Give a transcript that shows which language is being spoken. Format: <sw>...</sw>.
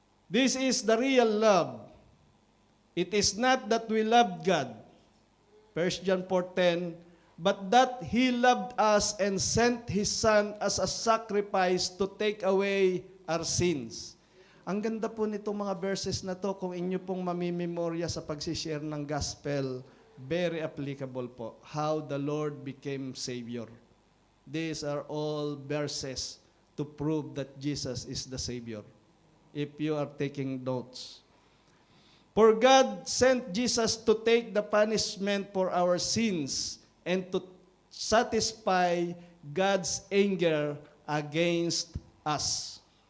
<en>This is the real love. It is not that we loved God, 1 John 4:10, but that He loved us and sent His Son as a sacrifice to take away our sins.</en> <tl>Ang ganda po nitong mga verses na to, kung inyo pong mamimemorya sa pagsishare ng gospel,</tl> <en>very applicable</en> <tl>po.</tl> <en>How the Lord became Savior. These are all verses to prove that Jesus is the Savior. If you are taking notes. For God sent Jesus to take the punishment for our sins and to satisfy God's anger against us.</en>